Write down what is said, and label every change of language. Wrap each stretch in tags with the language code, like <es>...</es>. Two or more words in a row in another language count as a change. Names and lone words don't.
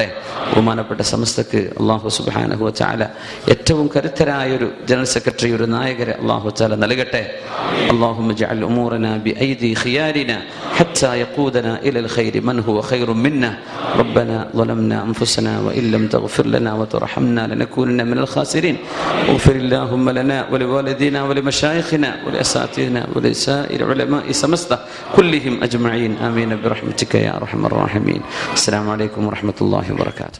<ml>ബഹുമാനപ്പെട്ട സമസ്തക്ക്</ml> <ar>الله سبحانه وتعالى</ar> <ml>ഏറ്റവും കരുത്തരായ ഒരു ജനറൽ സെക്രട്ടറി, ഒരു നായകരെ</ml> <ar>الله تعالى</ar> <ml>നൽകട്ടെ.</ml> <ar>اللهم اجعل أمورنا بأيدي خيارنا حتى يقودنا إلى الخير من هو خير منا ربنا ظلمنا أنفسنا وإن لم تغفر لنا وترحمنا لنكونن من الخاسرين. اغفر اللهم لنا ولوالدينا ولمشايخنا ولأساتذتنا ولسائر علماء سمسته كلهم أجمعين آمين برحمتك يا أرحم الراحمين. السلام عليكم ورحمة الله وبركاته.</ar>